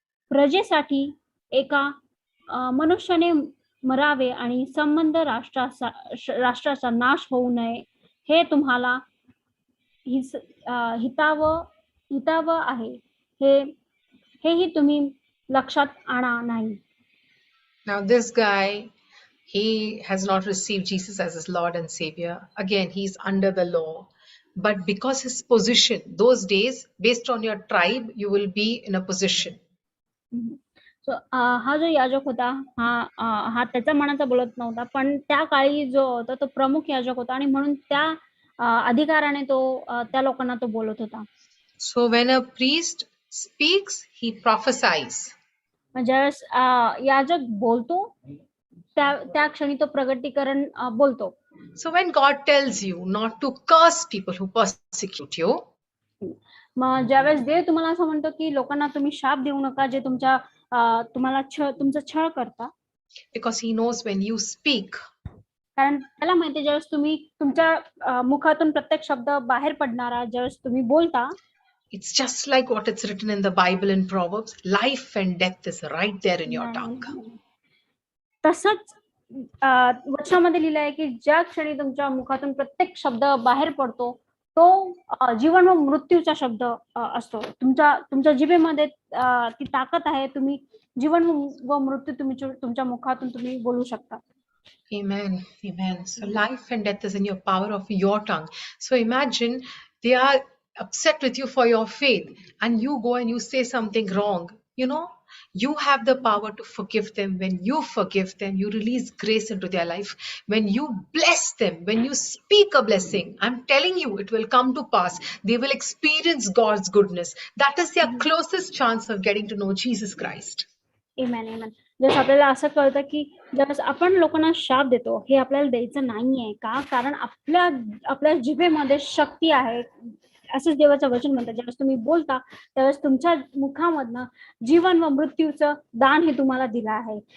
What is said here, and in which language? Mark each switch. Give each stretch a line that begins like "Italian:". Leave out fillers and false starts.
Marathi: प्रजेसाठी एका मनुष्याने मरावे आणि संबंध राष्ट्राचा नाश होऊ नये, हे तुम्हाला हितावं आहे, हेही तुम्ही लक्षात आणा नाही."
English: Now this guy, he has not received Jesus as his Lord and Savior. Again, he's under the law. But because his position, those days, based on your tribe, you will be in a position.
Marathi: So, हा जो याजक होता, हा त्याच्या मनाचा बोलत नव्हता, पण त्या काळी जो होता तो प्रमुख याजक होता आणि म्हणून त्या अधिकाराने तो त्या लोकांना तो बोलत होता.
English: So when a priest speaks, he prophesies.
Marathi: ज्यावेळेस याजक बोलतो त्या क्षणी तो प्रगटीकरण बोलतो.
English: So when God tells you not to curse people who persecute you,
Marathi: मग ज्यावेळेस देव तुम्हाला असं म्हणतो की लोकांना तुम्ही शाप देऊ नका जे तुम्हाला तुमचा छळ करता,
English: because he knows when you speak,
Marathi: कारण त्याला माहिती ज्यावेळेस तुम्ही तुमच्या मुखातून प्रत्येक शब्द बाहेर पडणारा ज्यावेळेस तुम्ही बोलता,
English: it's just like what it's written in the Bible in Proverbs, life and death is right there in your tongue.
Marathi: तसंच वचनामध्ये लिहिलं आहे की ज्या क्षणी तुमच्या मुखातून प्रत्येक शब्द बाहेर पडतो तो जीवन व मृत्यूचा शब्द असतो. तुमच्या जिभेमध्ये ती ताकद आहे. तुम्ही जीवन व मृत्यू तुमच्या मुखातून तुम्ही बोलू शकता.
English: Amen. Amen. So life and death is in your power of your tongue. So imagine they are upset with you for your faith and you go and you say something wrong. You have the power to forgive them. When you forgive them, you release grace into their life. When you bless them, when you speak a blessing, I'm telling you, it will come to pass. They will experience God's goodness. That is their closest chance of getting to know Jesus Christ. Amen, amen.
Marathi: जसं आपल्याला असं कळतं की ज्यावेळेस आपण लोकांना शाप देतो हे आपल्याला द्यायचं नाहीये का, कारण आपल्या जिभेमध्ये शक्ती आहे. असंच देवाचं वचन म्हणतं, ज्यावेळेस तुम्ही बोलता त्यावेळेस तुमच्या मुखामधनं जीवन व मृत्यूचं दान हे तुम्हाला दिलं आहे.